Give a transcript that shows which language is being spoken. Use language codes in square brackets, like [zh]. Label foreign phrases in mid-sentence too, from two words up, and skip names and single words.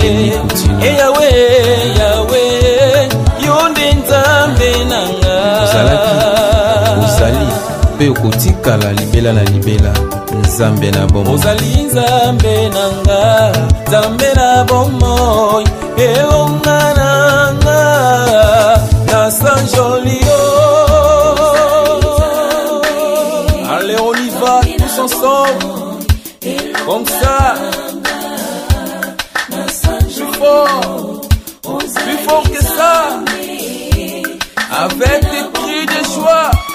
[ln] Teni Coutinho. Eh, Yawe, Yawe. Yo nde Nzambe na nga. Ozalaki, ozali, mpe okotikala libela na libela. Nzambe na bomoi. Ozali Nzambe na nga, Nzambe na bomoi. Elonga na nga, na sanjoli yo. [fr] Allez, on y va, tous ensemble. Comme ça. Plus fort. Plus fort que ça. Avec des cris de joie.